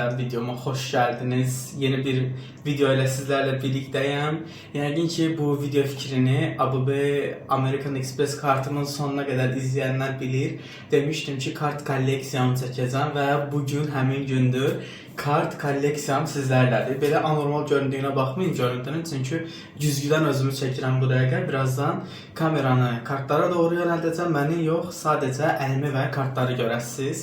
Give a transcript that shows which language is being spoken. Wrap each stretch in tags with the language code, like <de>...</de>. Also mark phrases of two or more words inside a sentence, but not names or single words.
<tr>videoma hoş geldiniz. Yeni bir video ile sizlerle birlikteyim.</tr> <az>Yəqin ki bu video fikrini ABB American Express kartımın</az> <tr>sonuna kadar izleyenler bilir. Demiştim ki</tr> <az>kart kolleksiyonu çəkəcəm və bugün həmin gündür. Kart kolleksiyam sizlərlədir. Belə anormal göründüyünə baxmayın görüntünün, çünki güzgüdən özümü çəkirəm bu dəqiqə. Birazdan kameranı kartlara doğru yönəldəcəm. Məni yox, sadəcə əlimi və kartları görəsiniz.</az>